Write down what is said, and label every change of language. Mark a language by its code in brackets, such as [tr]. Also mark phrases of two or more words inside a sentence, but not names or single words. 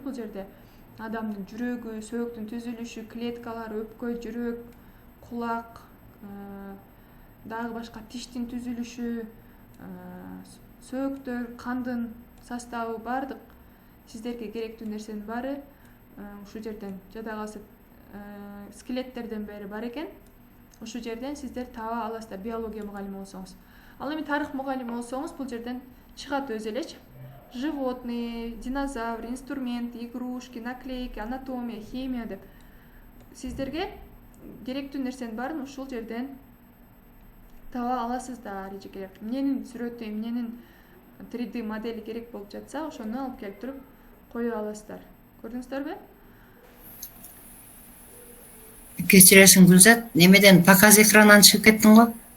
[ky] Бул жерде адамдын жүрөгү, сөөктүн түзүлүшү, клеткалары, өпкө, жүрөк, кулак, дагы башка тиштин түзүлүшү, сөөктөр, кандын составы бардык сиздерге керектүү нерсенин баары ушул жерден жада калса скелеттерден бери бар экен. Ушул жерден сиздер таба аласыздар биология мугалими болсоңуз. Ал эми тарых мугалими болсоңуз бул жерден чыгат өзү элечи. [ru] Животные, динозавр, инструмент, игрушки, наклейки, анатомия, [ky] химия деп сиздерге керектүү нерсенин баарын ушул жерден таба аласыздар, эжекелер. Эмненин сүрөтү, эмненин 3D модели керек болуп жатса, ошону алып келип туруп кое аласыздар. Көрдүңүздөрбү? Кечиресиң Гүлзат, немеден показ экранынан чыгып кеттиң го?